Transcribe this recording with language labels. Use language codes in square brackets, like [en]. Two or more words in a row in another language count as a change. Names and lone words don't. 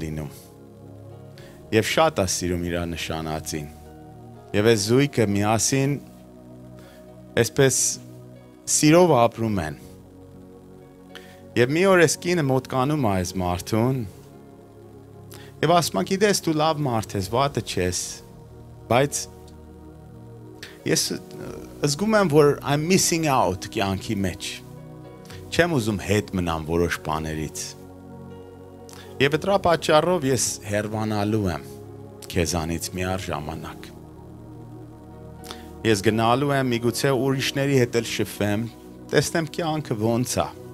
[hy] լինում։ Եվ շատ է սիրում իր նշանածին։ Եվ այս զույգը միասին այսպես սիրով ապրում են։ Եվ մի օր այս կինը մոտ կանում է այս մարդուն եւ ասում է գիտես դու լավ մարդ ես, վատը չես, բայց ես զգում եմ որ [en] I'm missing out [hy] կյանքի մեջ։ Չեմ ուզում հետ մնամ որոշ բաներից։ Եվ դրա պատճառով ես հեռանալու եմ քեզանից միառժամանակ։ Ես գնալու եմ միգուցե ուրիշների հետ էլ շփվեմ, տեսնեմ կյանքը ոնց է։